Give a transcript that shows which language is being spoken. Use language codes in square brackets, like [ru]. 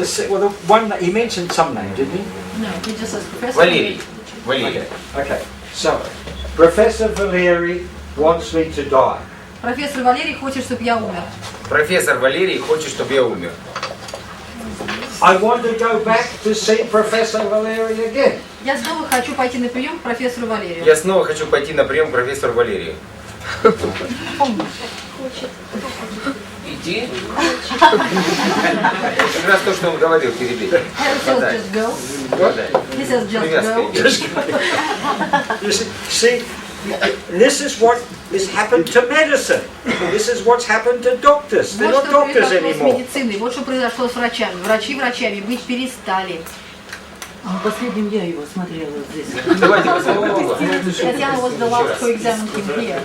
[en] Well, the one that he mentioned some name, didn't he? No, he just says professor. [ru] Валерий. [en] Okay. So, Professor Valeri wants me to die. [ru] Профессор Валерий хочет, чтобы я умер. Профессор Валерий хочет, чтобы я умер. [en] I want to go back to see Professor Valeri again. [ru] Я снова хочу пойти на прием к профессору Валерию. Я снова хочу пойти на прием к профессору Валерию. Иди. Как раз то, что он говорил, перебей. [en] He says just go. He says just go. You see, this is what has happened to medicine. This is what's happened to doctors. They're [ru] Вот [en] not [ru] что [en] doctors [ru] произошло с [en] anymore. [ru] медициной, вот что произошло с врачами. Врачи врачами быть перестали. Последним я его смотрела здесь. Давайте посмотрим. [en] Татьяна was the last who examined him here.